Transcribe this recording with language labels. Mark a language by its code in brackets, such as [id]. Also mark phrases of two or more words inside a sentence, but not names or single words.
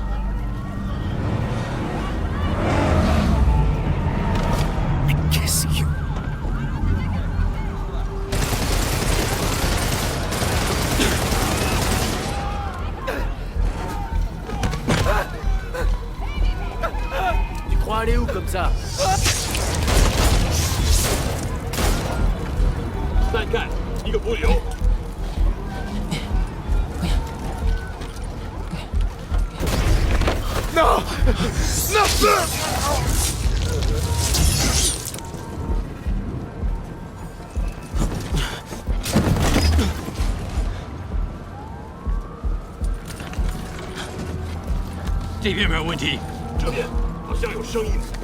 [fr] Mais qu'est-ce que... Tu crois aller où comme ça? [zh] 再看一个不留。 [fr] Non! Non! [zh] 这边没有问题，这边好像有声音。